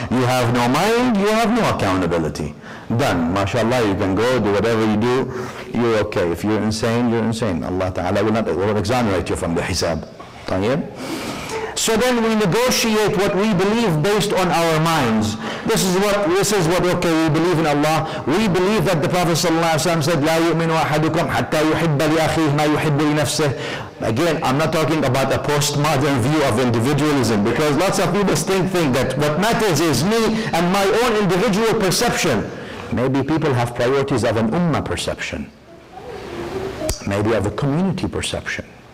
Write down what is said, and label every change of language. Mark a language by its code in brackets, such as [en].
[en] You have no mind, you have no accountability. Done. MashaAllah, you can go do whatever you do, you're okay. If you're insane, you're insane. Allah Ta'ala will exonerate you from the hisab. So then we negotiate what we believe based on our minds. This is what okay, we believe in Allah. We believe that the Prophet ﷺ said, [ar] لا يؤمن أحدكم حتى يحب لأخيه ما يحب لنفسه. [en] Again, I'm not talking about a postmodern view of individualism, because lots of people think that what matters is me and my own individual perception. Maybe people have priorities of an ummah perception. Maybe of a community perception.